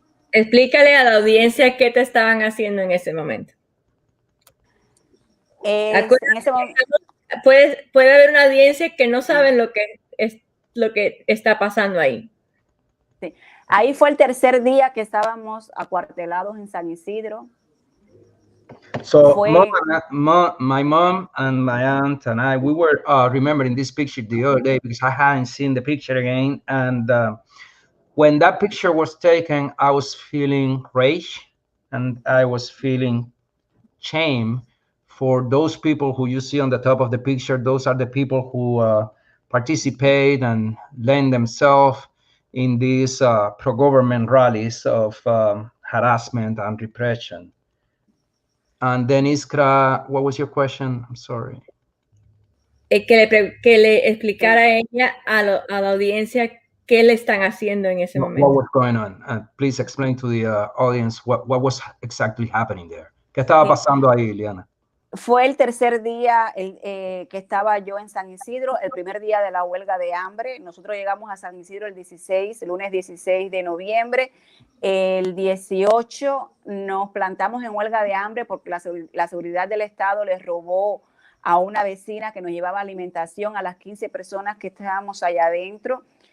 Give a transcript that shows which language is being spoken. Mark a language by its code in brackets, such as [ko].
[es] Explícale a la audiencia qué te estaban haciendo en ese momento. En ese momento puede haber una audiencia que no sabe lo que está pasando ahí. Sí. Ahí fue el tercer día que estábamos acuartelados en San Isidro. [en] So my mom and my aunt and I, we were remembering this picture the other day because I hadn't seen the picture again. And when that picture was taken, I was feeling rage and I was feeling shame for those people who you see on the top of the picture. Those are the people who participate and lend themselves in these pro-government rallies of harassment and repression. And then Iskra, what was your question? I'm sorry. [es] Que le explicara a ella, a la audiencia, qué le están haciendo en ese momento. [en] What was going on? Please explain to the audience what was exactly happening there. [es] ¿Qué estaba pasando ahí, Iliana? Fue el tercer día que estaba yo en San Isidro, el primer día de la huelga de hambre. Nosotros llegamos a San Isidro el lunes 16 de noviembre. El 18 nos plantamos en huelga de hambre porque la seguridad del Estado les robó a una vecina que nos llevaba alimentación a las 15 personas que estábamos allá adentro.